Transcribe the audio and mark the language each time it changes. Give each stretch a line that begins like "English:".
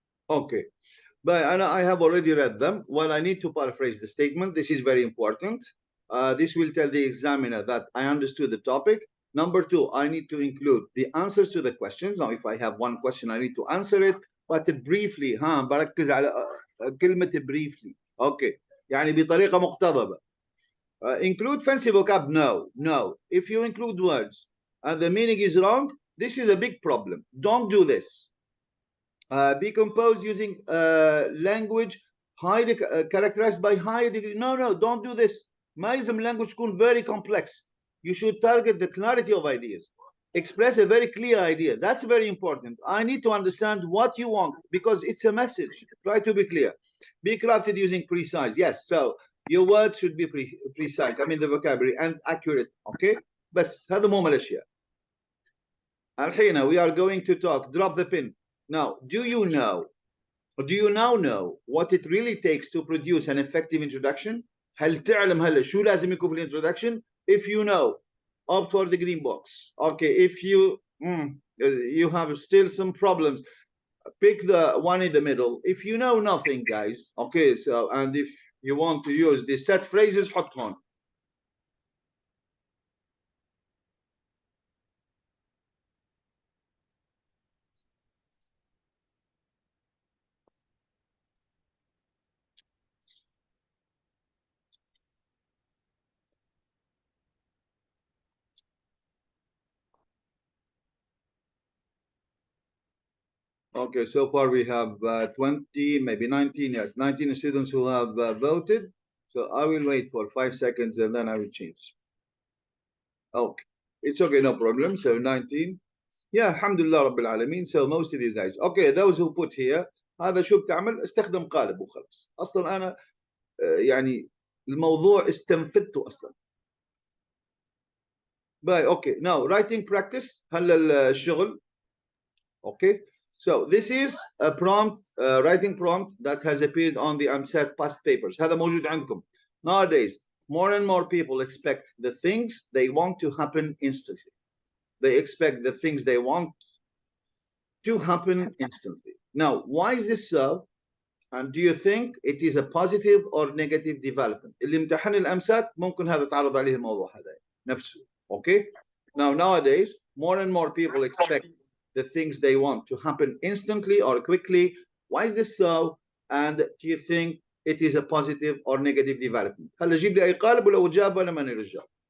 English: Okay, but I have already read them. Well, I need to paraphrase the statement. This is very important. This will tell the examiner that I understood the topic. Number 2, I need to include the answers to the questions. Now, if I have one question, I need to answer it, but briefly.
Arabic: بركز على كلمة briefly. Okay, يعني بطريقة مقتضبة.
English: Include fancy vocab? No. If you include words and the meaning is wrong, this is a big problem. Don't do this. Be composed using language highly characterized by high degree. No, don't do this.
Arabic: ما يلزم
English: language
Arabic: تكون
English: very complex. You should target the clarity of ideas. Express a very clear idea. That's very important. I need to understand what you want because it's a message. Try to be clear. Be crafted using precise. Yes, so your words should be precise. I mean the vocabulary and accurate.
Arabic: Okay? بس هذا مو من الأشياء.
English: الحين we are going to talk. Drop the pin. Now, do you now know what it really takes to produce an effective introduction?
Arabic: هل تعلم هلا شو لازم يكون في introduction?
English: If you know, opt for the green box. Okay, if you have still some problems, pick the one in the middle. If you know nothing, guys, okay, so, and if you want to use the set phrases,
Arabic: حط هون.
English: Okay, so far we have 20, maybe 19, yes, 19 students who have voted. So I will wait for 5 seconds and then I will change. Okay, it's okay, no problem. So 19. Yeah, alhamdulillah rabbil alameen. So most of you guys. Okay, those who put here,
Arabic: هذا شو بتعمل؟ استخدم قالب وخلاص. أصلا أنا يعني الموضوع استنفذته أصلا.
English: Bye. Okay, now writing practice.
Arabic: هلا الشغل. Okay.
English: So this is a prompt, writing prompt that has appeared on the AMSAT past papers.
Arabic: هذا موجود عندكم.
English: Nowadays, more and more people expect the things they want to happen instantly. They expect the things they want to happen instantly. Now, why is this so? And do you think it is a positive or negative development?
Arabic: اللي امتحن الأمسات ممكن هذا تعرض عليه الموضوع هذا نفسه.
English: Okay. Now, nowadays, more and more people expect the things they want to happen instantly or quickly. Why is this so? And do you think it is a positive or negative development?
Arabic: هلا جيب لي أي قالب ولو إجابة لما نرجع.